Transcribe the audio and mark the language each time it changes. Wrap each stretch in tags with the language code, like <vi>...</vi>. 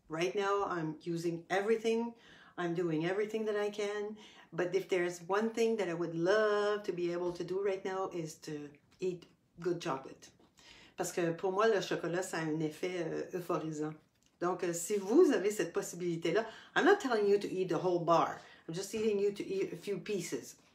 <en>Right now I'm using everything. I'm doing everything that I can. But if there's one thing that I would love to be able to do right now is to eat good chocolate.</en> <fr>Parce que pour moi, le chocolat, ça a un effet euphorisant. Donc, si vous avez cette possibilité-là,</fr> <en>I'm not telling you to eat the whole bar. I'm just telling you to eat a few pieces.</en>